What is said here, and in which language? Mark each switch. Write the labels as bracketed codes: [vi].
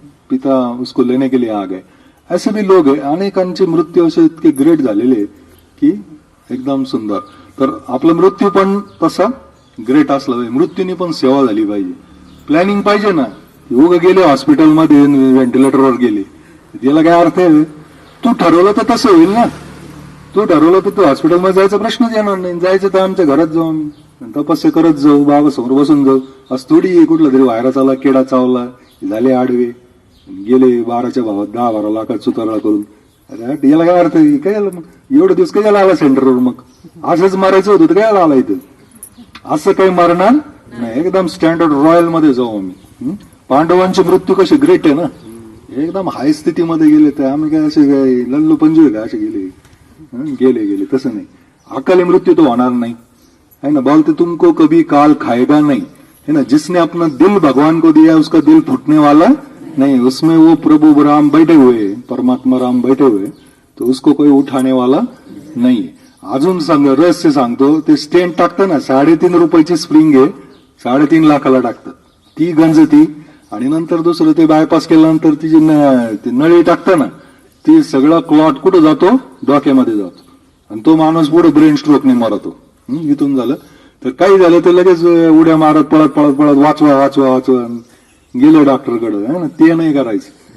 [hi] पिता उसको लेने के लिए आ गए. [mr] असे भी लोक आहे. अनेकांचे मृत्यू असे इतके ग्रेट झालेले की एकदम सुंदर. तर आपला मृत्यू पण तसा ग्रेट असला पाहिजे. मृत्यूनी पण सेवा झाली पाहिजे. प्लॅनिंग पाहिजे ना. उगा गेले हॉस्पिटलमध्ये व्हेंटिलेटरवर गेले, त्याला काय अर्थ आहे? तू ठरवलं तर तसं होईल ना. तू ठरवलं तर तू हॉस्पिटलमध्ये जायचा प्रश्नच येणार नाही. जायचं तर आमच्या घरात जाऊन तपस्या करत जाऊ, बाबा समोर बसून जाऊ. आज थोडी कुठला तरी व्हायरस आला, किडा चावला, झाले आडवे, गेले 12च्या भावात 10-12 लाखात सुतारा करून. अरे याला काय अर्थ आहे? काय मग एवढे दिवस काय आला सेंटरवर? मग असंच मारायचं होतं तर काय आला इथं? असं काही मारणार नाही. एकदम स्टँडर्ड रॉयल मध्ये जाऊ आम्ही. पांडवांचे मृत्यू कसे ग्रेट आहे ना, एकदम हाय स्थितीमध्ये गेले. तर आम्ही काय असे काय लल्लू पंजू का असे गेले? गेले तसं नाही. अकाली मृत्यू तो होणार नाही है ना. [hi] बोलते तुमको कभी काल खाएगा नहीं है ना. जिसने अपना दिल भगवान को दिया उसका दिल फूटने वाला नहीं. उसमें वो प्रभु राम बैठे हुए, परमात्मा राम बैठे हुए, तो उसको कोई उठाने वाला नहीं. [mr] अजून रहस्य सांगतो. ते स्टेंट टाकतं ना, 3.5 रुपयाची स्प्रिंग आहे, 3.5 लाखाला टाकतात. ती गंजती आणि नंतर दुसरं ते बायपास केल्यानंतर ती जी नळी टाकतं ना, ती सगळा क्लॉट कुठं जातो? डोक्यामध्ये जातो. आणि तो माणूस पुढे ब्रेन स्ट्रोकने मरतो. इथून झालं तर काही झालं तर लगेच उड्या मारत पळत वाचवा गेलो डॉक्टरकडे है ना. ते नाही करायचं.